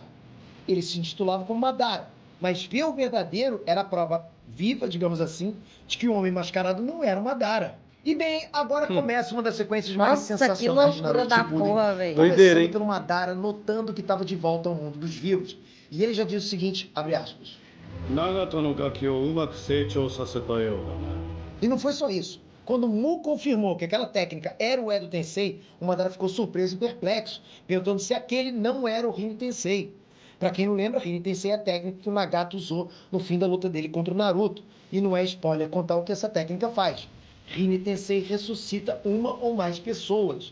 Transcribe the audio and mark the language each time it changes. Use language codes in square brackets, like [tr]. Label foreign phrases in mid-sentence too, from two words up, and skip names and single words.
[pt] Ele se intitulava como Madara, mas ver o verdadeiro era a prova viva, digamos assim, de que o homem mascarado não era o Madara. E bem, agora começa uma das sequências mais Nossa, que sensacionais de loucura Naruto da Shippuden. porra, velho. Doideira, hein? Começando pelo Madara notando que estava de volta ao mundo dos vivos. E ele já diz o seguinte, abre aspas: [ja] 長門のガキをうまく成長させたようだな。 [pt] E não foi só isso. Quando Mu confirmou que aquela técnica era o Edo Tensei, o Madara ficou surpreso e perplexo, perguntando se aquele não era o Rin Tensei. Pra quem não lembra, Rin Tensei é a técnica que o Nagato usou no fim da luta dele contra o Naruto. E não é spoiler contar o que essa técnica faz. Rin Tensei ressuscita uma ou mais pessoas.